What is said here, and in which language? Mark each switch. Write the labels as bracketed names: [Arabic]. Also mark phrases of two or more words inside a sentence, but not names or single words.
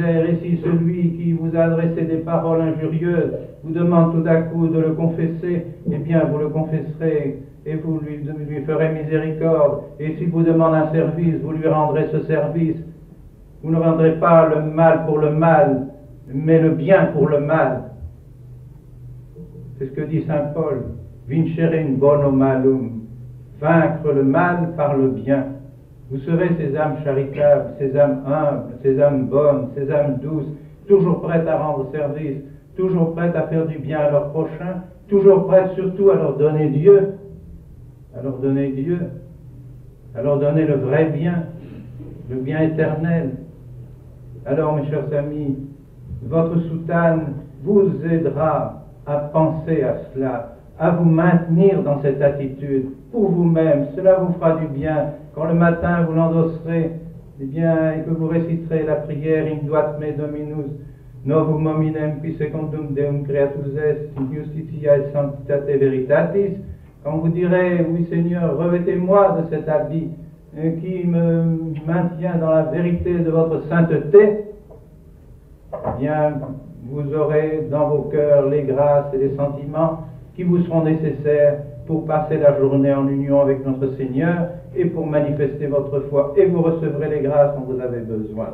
[French] Et si celui qui vous a adressé des paroles injurieuses vous demande tout à coup de le confesser, eh bien, vous le confesserez et vous lui ferez miséricorde. Et s'il vous demande un service, vous lui rendrez ce service. Vous ne rendrez pas le mal pour le mal, mais le bien pour le mal. C'est ce que dit saint Paul. [Latin] Vincere in bono malum. [French] Vaincre le mal par le bien. Vous serez ces âmes charitables, ces âmes humbles, ces âmes bonnes, ces âmes douces, toujours prêtes à rendre service, toujours prêtes à faire du bien à leur prochain, toujours prêtes surtout à leur donner Dieu, à leur donner Dieu, à leur donner le vrai bien, le bien éternel. Alors, mes chers amis, votre soutane vous aidera à penser à cela, à vous maintenir dans cette attitude pour vous-même. Cela vous fera du bien. Quand le matin vous l'endosserez, eh bien, et que vous réciterez la prière [Latin] In duat me Dominus, novum hominem qui secundum Deum creatus est, in justitia et sanctitate veritatis, [French] quand vous direz, oui Seigneur, revêtez-moi de cet habit qui me maintient dans la vérité de votre sainteté, eh bien, vous aurez dans vos cœurs les grâces et les sentiments qui vous seront nécessaires pour passer la journée en union avec notre Seigneur et pour manifester votre foi, et vous recevrez les grâces dont vous avez besoin.